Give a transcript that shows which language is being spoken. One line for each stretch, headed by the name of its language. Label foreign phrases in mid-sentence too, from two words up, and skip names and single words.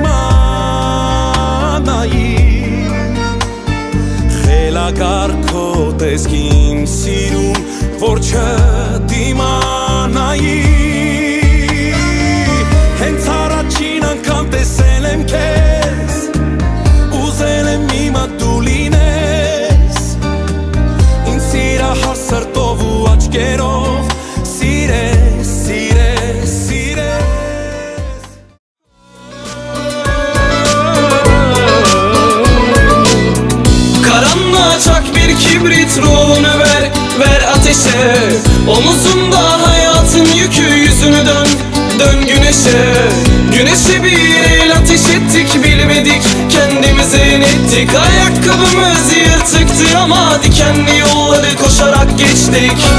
Armenian: իմանայի, Խելագարքո տեսքին սիրում, որ չդիմանայի, Հենց առաջին անգամ տեսել եմ քեզ, Ուզել եմ իմը դու լինես, Ինձ սիրահար սրտով ու աչքերով, Սիրես, սիրես, սիրես,
Turkish: Karanlığa çak bir kibrit, ruhunu ver, ver ateşe, Omuzunda hayatın yükü, yüzünü dön, dön güneşe, Güneşe bir el ateş ettik, bilmedik kendimize inettik, Ayakkabımız yırtıktı ama dikenli yolları koşarak geçtik.